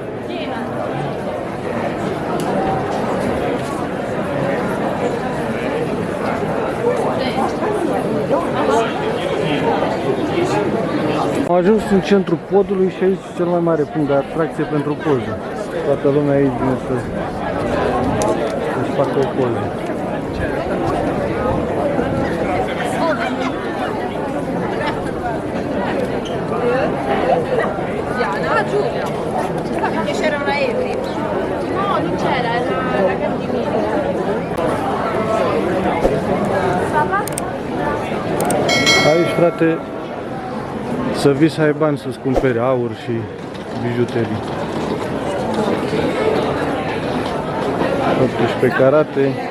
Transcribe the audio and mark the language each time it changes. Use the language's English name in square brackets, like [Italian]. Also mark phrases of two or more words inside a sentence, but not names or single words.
[Romanian] Am ajuns în centrul podului și aici cel mai mare punct de atracție pentru poză. Toată lumea aici vine să-și facă o poză. [Italian] Che c'era una Evri? No, non c'era, era la cantina. [Romanian] Aici, frate, să vii să ai bani să-ți cumperi aur și bijuterii. 18 carate.